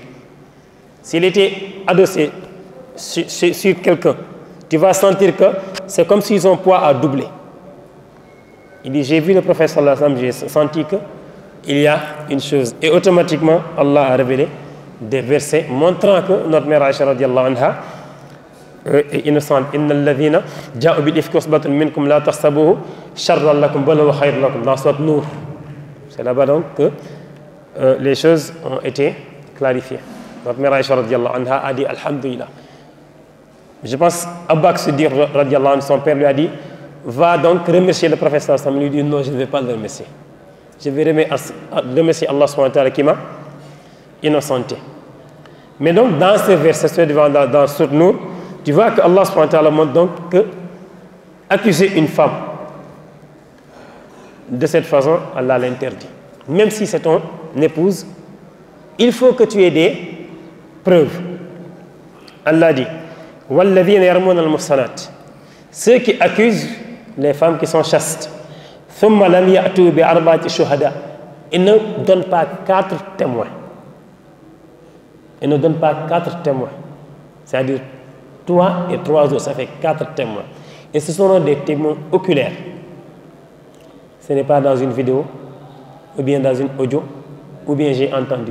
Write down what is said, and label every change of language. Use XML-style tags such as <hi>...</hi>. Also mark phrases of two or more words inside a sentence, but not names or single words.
<fr>S'il était adossé sur quelqu'un, tu vas sentir que c'est comme si son poids a doublé. Il dit, j'ai vu le prophète</fr> <ar>صلى الله عليه وسلم,</ar> <fr>j'ai senti qu'il y a une chose. Et automatiquement, Allah a révélé des versets montrant que notre mère Aïcha</fr> <ar>رضي الله عنها</ar> <fr>est innocente.</fr> <ar>إن الذين جاءوا بالإفك عصبة منكم لا تحسبوه شرا لكم بل هو خير لكم.</ar> <fr>Dans Sourate Nour. C'est là-bas donc que les choses ont été clarifiées. Notre mère Aïcha</fr> <ar>رضي الله عنها</ar> <fr>a dit alhamdulillah. Je pense Abu Bakr Siddiq</fr> <ar>رضي الله عنه,</ar> <fr>son père lui a dit, va donc remercier le prophète</fr> <ar>صلى الله عليه وسلم.</ar> <fr>Il lui dit non, je ne vais pas le remercier. Je vais remercier Allah</fr> <ar>سبحانه وتعالى</ar> <fr>qui m'a innocenté. Mais donc dans ce verset dans Sourate Nour, tu vois que Allah</fr> <ar>سبحانه وتعالى</ar> <fr>montre donc que accuser une femme de cette façon, Allah l'interdit. Même si c'est ton épouse, il faut que tu aies des preuves. Allah dit,</fr> <ar>والذين يرمون المحصنات,</ar> <fr>ceux qui accusent les femmes qui sont chastes,</fr> <ar>ثم لم يأتوا بأربعة شهداء,</ar> <fr>ils ne donnent pas 4 témoins. Ils ne donnent pas 4 témoins. C'est-à-dire, toi et 3 autres, ça fait 4 témoins. Et ce seront des témoins oculaires. Ce n'est pas dans une vidéo, ou bien dans une audio, ou bien j'ai entendu.</fr>